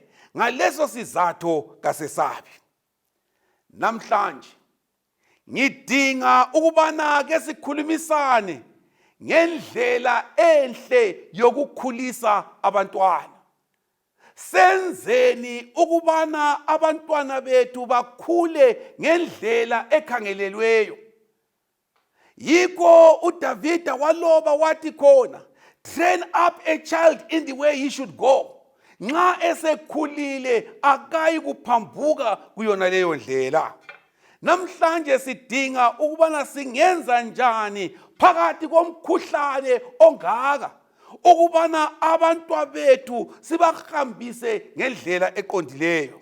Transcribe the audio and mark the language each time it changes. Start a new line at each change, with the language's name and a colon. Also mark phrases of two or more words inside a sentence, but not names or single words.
North Ndebele: Ngaleso sizatho kasesabi. Namhlanje ngidinga ukubana ke sikhulumisane ngendlela enhle yokukhulisa abantwana. senzeni ukubana abantwana bethu bakhule ngendlela ekhangelelweyo. Yikho uDavida waloba wathi khona,
English: train up a child in the way he should go.
North Ndebele: Nxa esekhulile akayi kuphambuka kuyona leyo ndlela. Namhlanje sidinga ukubana singenza njani phakathi komkhuhlane ongaka, ukubana abantwana bethu sibahambise ngendlela eqondileyo.